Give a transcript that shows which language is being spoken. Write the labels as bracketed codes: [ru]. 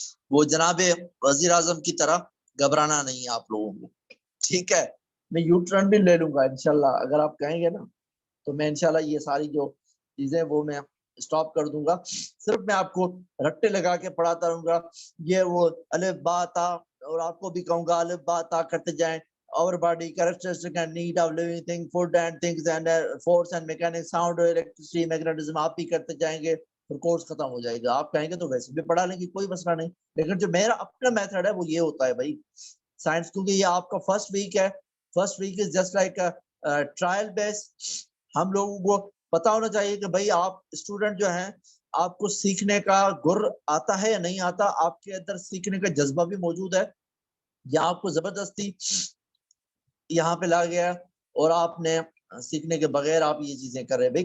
[ur] وہ جناب وزیر اعظم کی طرح گھبرانا نہیں آپ لوگوں کو، ٹھیک ہے؟ میں یو ٹرن بھی لے لوں گا انشاءاللہ، اگر آپ کہیں گے نا تو میں انشاءاللہ یہ ساری جو چیزیں وہ میں اسٹاپ کر دوں گا. صرف میں آپ کو رٹے لگا کے پڑھاتا رہوں گا، یہ وہ الف با تا، اور آپ کو بھی کہوں گا الف با تا کرتے جائیں. [en] Our body characteristic and need of living thing, food and things and force and mechanics, sound, electricity, magnetism. [ur] آپ بھی کرتے جائیں گے پھر کورس ختم ہو جائے گا. آپ کہیں گے تو ویسے بھی پڑھا لیں گے، کوئی مسئلہ نہیں. لیکن جو میرا اپنا میتھڈ ہے وہ یہ ہوتا ہے بھائی سائنس، کیونکہ یہ آپ کا فرسٹ ویک ہے. [en] First week is just like trial base. [ur] ہم لوگوں کو پتا ہونا چاہیے کہ بھائی آپ اسٹوڈنٹ جو ہیں، آپ کو سیکھنے کا گر آتا ہے یا نہیں آتا، آپ کے اندر سیکھنے کا جذبہ بھی موجود ہے، یا آپ کو زبردستی یہاں پہ لا گیا اور آپ نے سیکھنے کے بغیر آپ یہ چیزیں کر رہے ہیں.